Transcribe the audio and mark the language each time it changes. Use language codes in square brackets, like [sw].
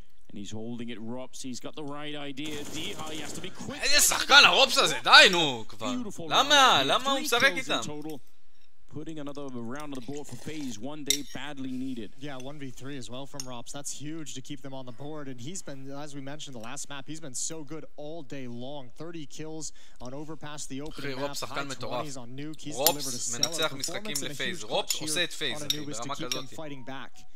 [en] And he's holding it Rops, he's got the right idea. He has to be quick. [he] איזה שחקן הרופס הזה, די נו כבר. למה הוא משחק איתם? [en] putting another round on the board for FaZe. One day badly needed. Yeah, 1v3 as well from Rops. That's huge to keep them on the board. And he's been, as we mentioned the last map, he's been so good all day long. 30 kills on Overpass, the opening map. High 20s on Nuke. He's delivered a stellar performance and a huge clutch here on Anubis to keep them fighting back.